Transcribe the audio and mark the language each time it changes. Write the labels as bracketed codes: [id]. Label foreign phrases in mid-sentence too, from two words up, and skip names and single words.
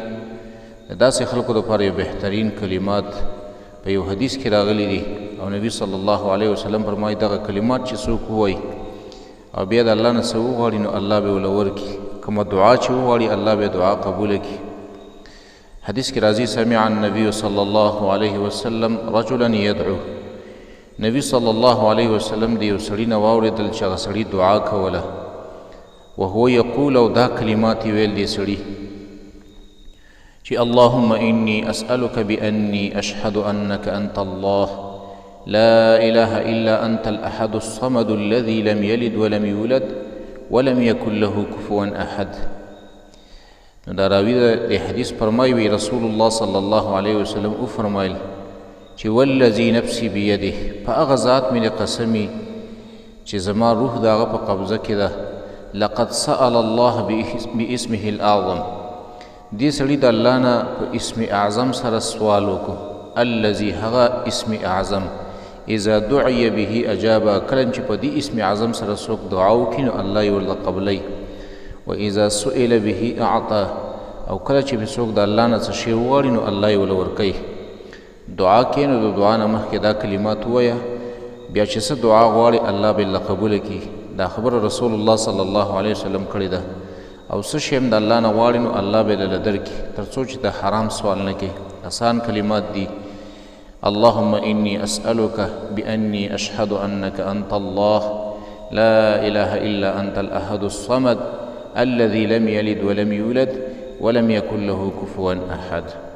[ps] د داسې خلکو دپاره یو بهترین کلمات په یو حدیث کې راغلی دي او نبی [ar] صلی الله علیه وسلم [ps] فرمایي دغه کلمات چې څوک ووایي او بیا د الله نه څه وغواړي نو الله به ورله ورکړي، کومه دعا چې وغواړي الله به دعا قبوله کړي. حدیث کې راځي [ar] سمع النبي صلی الله علیه وسلم رجلا يدعو، نبی صلی الله علیه وسلم [ps] د یو سړي نه واورېدل چې هغه سړي دعا کوله [ar] وهو یقول [ps] او دا کلمات یې ویل دی سړي چې [ar] اللهم إني أسألك بأني أشهد أنك أنت الله لا إله إلا أنت الأحد الصمد الذي لم يلد ولم يولد ولم يكن له كفوا أحد. [ps] نو دا راوي د حدیث فرمایي وی [ar] رسول الله صلی الله علیه وسلم [ps] وفرمایل چې [ar] والذي نفسي بيده، [ps] په هغه ذات مې د قسمي چې زما روح د هغه په قبضه کې ده، [ar] لقد سأل الله باسمه الأعظم، [ps] دې سړي د الله نه په اسم اعظم سره سوال وکړو، الذي هغه اسم اعظم [ar] اذا دعي به اجابه، [ps] کله چې په دې اسم اعظم سره څوک دعا وکړي نو الله یې ورله قبلوي، [ar] واذا سئل به اعطى، [ps] او کله چې څوک د الله نه څه شی وغواړي نو الله یې ورله ورکوي. دعا کې نو د دعا نه مخکې دا کلمات ووایه، بیا چې څه دعا غواړي الله به یې قبوله کړي. دا خبره [ar] رسول الله صلی الله علیه وسلم [ps] کړې ده او څه شی هم د الله نه غواړي نو الله به یې درکړي تر څو چې د حرام سوال نه کوي. آسان کلمات دي. [ar] اللهم إني أسألك بأني أشهد أنك أنت الله لا إله إلا أنت الأحد الصمد الذي لم يلد ولم يولد ولم يكن له كفوا أحد.